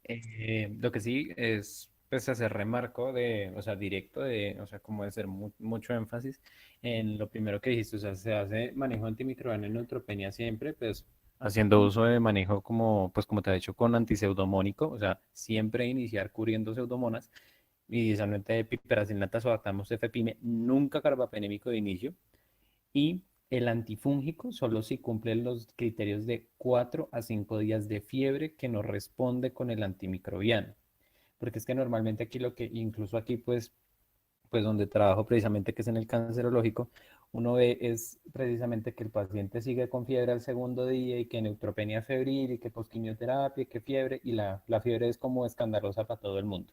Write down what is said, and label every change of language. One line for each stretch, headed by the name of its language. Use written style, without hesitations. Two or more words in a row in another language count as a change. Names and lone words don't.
Spanish: lo que sí es pues hacer remarco o sea, directo o sea, como de hacer mucho énfasis en lo primero que dijiste, o sea, se hace manejo antimicrobiano en neutropenia siempre, pues haciendo uso de manejo pues como te he dicho, con antiseudomónico, o sea, siempre iniciar cubriendo pseudomonas, inicialmente de piperacillin, tazobactam, cefepime, nunca carbapenémico de inicio, y el antifúngico solo si cumple los criterios de 4 a 5 días de fiebre que no responde con el antimicrobiano. porque es que normalmente aquí incluso aquí pues donde trabajo precisamente, que es en el cancerológico, uno ve es precisamente que el paciente sigue con fiebre al segundo día y que neutropenia febril y que posquimioterapia y que fiebre, y la fiebre es como escandalosa para todo el mundo.